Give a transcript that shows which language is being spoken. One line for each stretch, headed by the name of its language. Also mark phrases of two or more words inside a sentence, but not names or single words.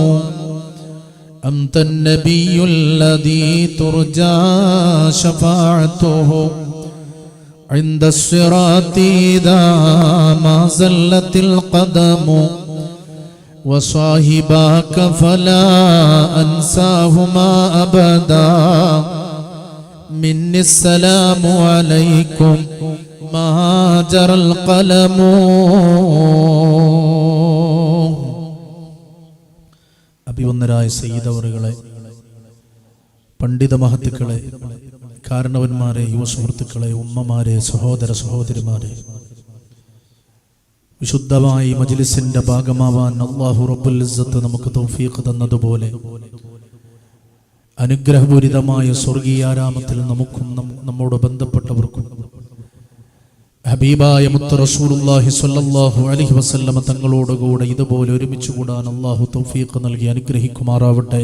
Arabic: أنت النبي الذي ترجى شفاعته عند الصراط إذا ما زلت القدم. وصاحباك فلا أنساهما أبدا مني السلام عليكم ما جرى القلم.
Malayalam: അഭിവന്ദരായ സയ്യിദ് അവറുകളെ, പണ്ഡിത മഹത്തുക്കളെ, കാരണവന്മാരെ, യുവസുഹൃത്തുക്കളെ, ഉമ്മമാരെ, സഹോദര സഹോദരിമാരെ, വിശുദ്ധമായി മജ്ലിസിന്റെ ഭാഗമാവാൻ
Arabic: الله رب العزة
Malayalam: നമുക്ക് തൗഫീഖ് തന്നതുപോലെ അനുഗ്രഹപൂരിതമായ സ്വർഗീയാരാമത്തിൽ നമുക്കും നമ്മോട് ബന്ധപ്പെട്ടവർക്കും ഹബീബായ മുത്ത്
Arabic: رسول الله صلى الله عليه وسلم
Malayalam: തങ്ങളോടുകൂടെ ഇതുപോലെ ഒരുമിച്ച് കൂടാൻ അല്ലാഹു തൗഫീഖ് നൽകി അനുഗ്രഹിക്കുമാറാവട്ടെ.